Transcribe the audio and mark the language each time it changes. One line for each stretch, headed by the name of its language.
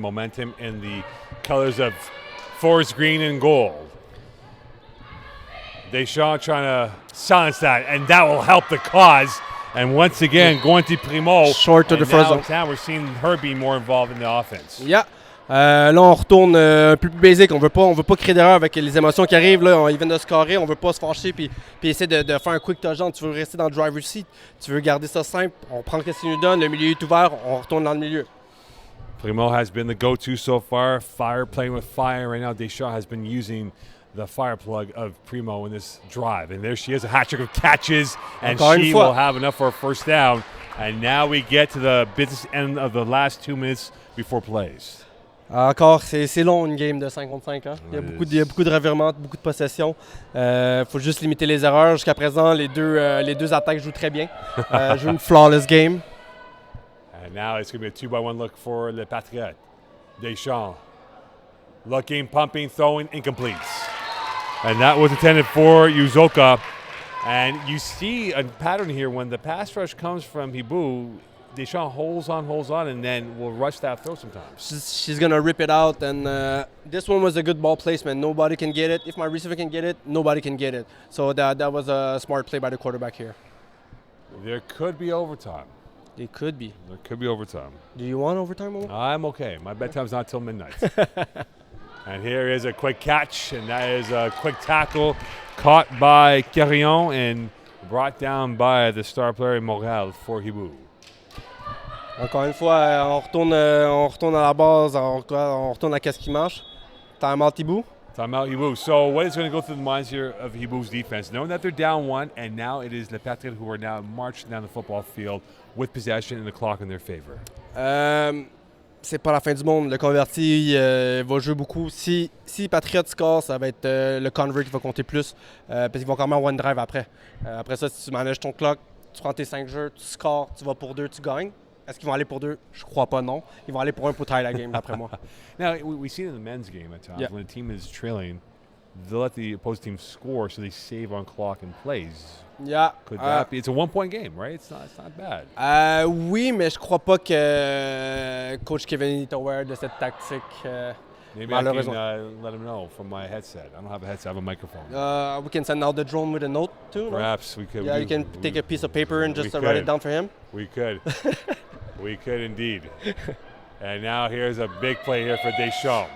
English: Momentum in the colors of forest green and gold. Deschamps trying to silence that, and that will help the cause. And once again, going to Primo. Short to the first zone. Now we're seeing her be more involved in the offense. Yeah.
French: Là, on retourne un peu plus basique. On veut pas créer d'erreur avec les émotions qui arrivent. Là, ils viennent de scorer. On veut pas se fâcher puis essayer de faire un
English: quick touchdown.
French: Tu veux rester dans le
English: driver's seat.
French: Tu veux garder ça simple. On prend ce qu'il nous donne. Le milieu est ouvert. On retourne dans le milieu.
English: Primo has been the go-to so far. Fire playing with fire right now. Deschamps has been using the fire plug of Primo in this drive. And there she is, a hat trick of catches. And she will have enough for a first down. And now we get to the business end of the last 2 minutes before plays.
French: Encore, c'est long une game de 5 contre 5. Hein? Il y a beaucoup de revirements, beaucoup de possessions. Faut juste limiter les erreurs. Jusqu'à présent, les deux attaques jouent très bien. Jouent une flawless game.
English: And now it's going to be a 2-by-1 look for the Patriots. Deschamps looking, pumping, throwing, incomplete. And that was intended for Uzoka. And you see a pattern here when the pass rush comes from Hiboux. Deschamps holds on, and then will rush that throw sometimes. She's going to rip it out, and this one was a good ball placement. Nobody can get it. If my receiver can get it, nobody can get it. So that was a smart play by the quarterback here. There could be overtime. It could be. There could be overtime. Do you want overtime, Momo? I'm okay. My bedtime's not till midnight. And here is a quick catch, and that is a quick tackle caught by Quirion and brought down by the star player in Montreal for Hiboux.
French: Encore une fois, on retourne à la base, on retourne à qu'est-ce qui marche.
English: Timeout Hiboux. Timeout Hiboux. So what is going to go through the minds here of Hiboux' defense? Knowing that they're down 1, and now it is the Patriots who are now marching down the football field with possession and the clock in their favor.
French: C'est pas la fin du monde. Le converti va jouer beaucoup. Si Patriots score, ça va être le convert qui va compter plus. Parce qu'ils vont quand même
English: one drive
French: après. Après ça, si tu manages ton clock, tu prends tes 5 jeux, tu scores, tu vas pour 2, tu gagnes. Est-ce qu'ils vont aller pour 2? Je crois pas, non. Ils vont aller pour 1 pour tie la game, d'après moi.
English: Now, we see it in the men's game at times. When a team is trailing, they'll let the opposing team score so they save on clock and plays. Yeah. Could that be? It's a 1-point game, right? It's not bad.
French: Oui, mais je crois pas que Coach Kevin est aware de cette tactique.
English: Maybe I can let him know from my headset. I don't have a headset, I have a microphone. We can send out the drone with a note too. Perhaps we could. Yeah, you can take a piece of paper and just write it down for him. We could. We could indeed. And now here's a big play here for Deschamps.